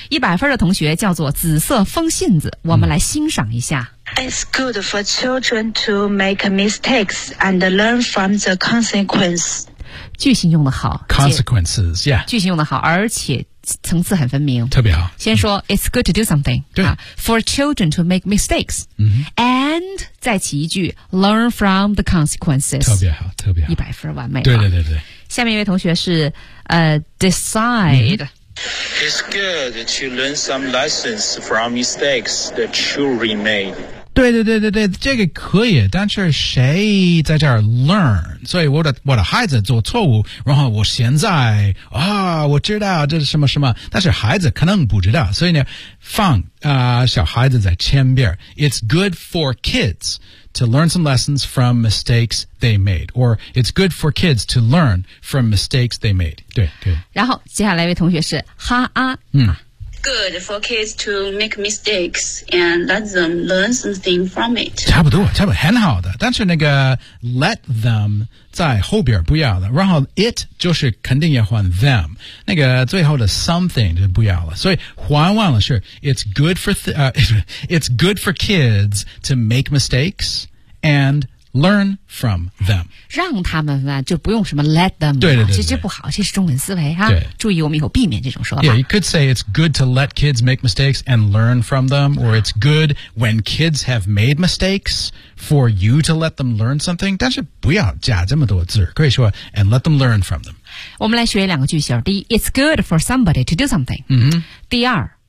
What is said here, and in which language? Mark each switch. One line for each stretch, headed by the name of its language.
Chinese: 100分的同学叫做紫色风信子，我们来欣赏一下。
English: It's good for children to make mistakes and learn from the consequence.
Chinese: 句型用得好。
English: Consequences, yeah.
Chinese: 句型用得好，而且层次很分明。特别好。先说、
English: It's good to do something.
Chinese: 对。
English: For children to make mistakes. And
Chinese: 再起一句
English: learn from the consequences.
Chinese: 特别好，特别好。 100分完美。对对对对。下面一位同学是decide.
English: It's good to learn some lessons from mistakes that children made.
Chinese: 对对对对对，这个可以，但是谁在这儿 learn? 所以我的孩子做错误，然后我现在我知道这是什么什么，但是孩子可能不知道，所以呢放小孩子在前边。
English: It's good for kids to learn some lessons from mistakes they made. Or it's good for kids to learn from mistakes they made.
Chinese: 对对。然后接下来一位同学是哈啊。
English: Good for kids to make mistakes and let them learn something from it.
Chinese: 差不多，差不多，很好的。但是那个 let them 在后边不要了，然后 it 就是肯定要换 them， 那个最后的 something 就不要了，所以换完了是
English: it's good for it's good for kids to make mistakes and learn from them.
Chinese: 让他们啊，就不用什么 let them. 对对 对, 对, 对，这不好，这是中文思维哈。对，注意我们以后避免这种说法。
English: Yeah, you could say it's good to let kids make mistakes and learn from them, or it's good when kids have made mistakes for you to let them learn something.
Chinese: 但是不要加这么多字，可以说
English: and let them learn from them.
Chinese: 我们来学两个句型。第一 ，
English: It's good for somebody to do something.
Chinese: 第二。